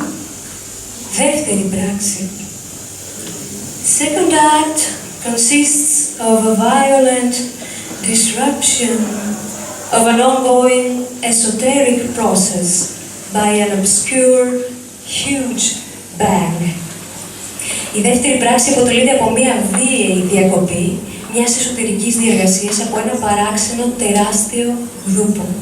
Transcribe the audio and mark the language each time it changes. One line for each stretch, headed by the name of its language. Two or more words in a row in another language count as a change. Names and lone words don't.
Greek: Δεύτερη πράξη.
English: Second act consists of a violent disruption of an ongoing esoteric process by an obscure, huge bang.
Greek: Η δεύτερη πράξη αποτελείται από μία βίαιη διακοπή μιας εσωτερικής διεργασίας από ένα παράξενο τεράστιο γδούπο.